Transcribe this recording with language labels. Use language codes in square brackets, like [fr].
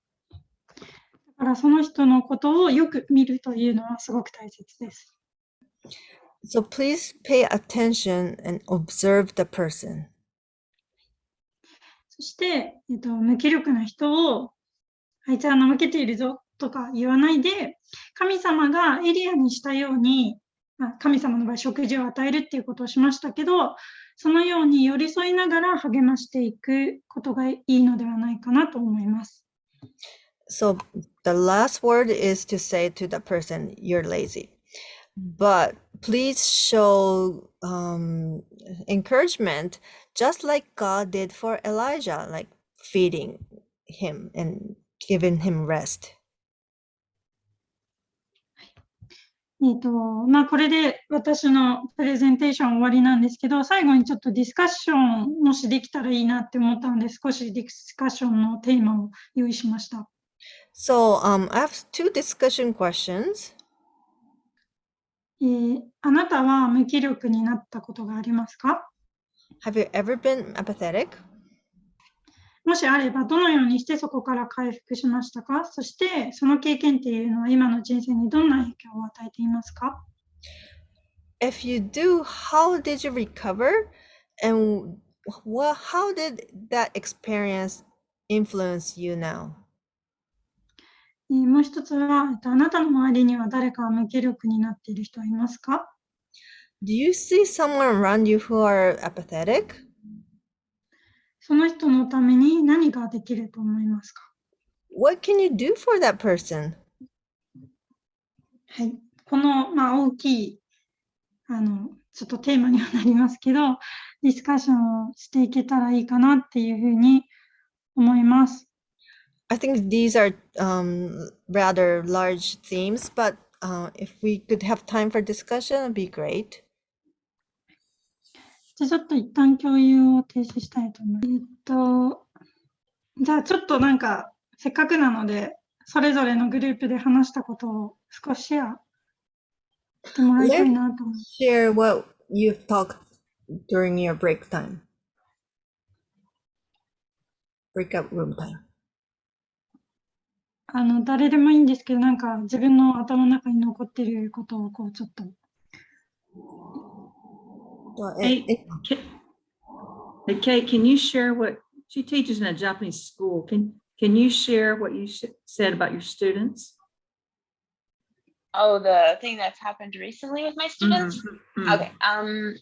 [ja] だからその人のことをよく見るというのはすごく大切です。 [en] So please pay attention and observe the person. [ja] そして、無気力な人をあいつは怠けているぞとか言わないで、神様がエリアにしたように、神様の場合食事を与えるっていうことをしましたけど、そのように寄り添いながら励ましていくことがいいのではないかなと思います。 [en] So the last word is to say to the person, you're lazy. But please show encouragement, just like God did for Elijah, like feeding him and giving him rest. [ja] これで私のプレゼンテーション終わりなんですけど、最後にちょっとディスカッションもしできたらいいなって思ったので、少しディスカッションのテーマを用意しました。 [en] So I have two discussion questions. [ja] あなたは無気力になったことがありますか？ [en] Have you ever been apathetic? [ja] もしあれば、どのようにしてそこから回復しましたか？そして、その経験っていうのは今の人生にどんな影響を与えていますか？ [en] If you do, how did you recover? And how did that experience influence you now? [ja] もう一つは、あなたの周りには誰か無気力になっている人はいますか？ [en] Do you see someone around you who are apathetic? [ja] その人のために何ができると思いますか？ [en] What can you do for that person? [ja] はい。この、大きい、ちょっとテーマにはなりますけど、ディスカッションをしていけたらいいかなっていうふうに思います。 [en] I think these are rather large themes, but if we could have time for discussion, it'd be great. [ja] じゃあちょっと一旦共有を停止したいと思います。じゃあちょっとせっかくなので、それぞれのグループで話したことを少しシェアしてもらいたいなと思います。 [en] Share what you've talked during your break time. Breakout room time. [ja] 誰でもいいんですけど、自分の頭の中に残っていることをちょっと。 [en] Hey, Kay, can you share what she teaches in a Japanese school? Can Can you share what you said about your students? Oh, the thing that's happened recently with my students? Mm-hmm. Okay.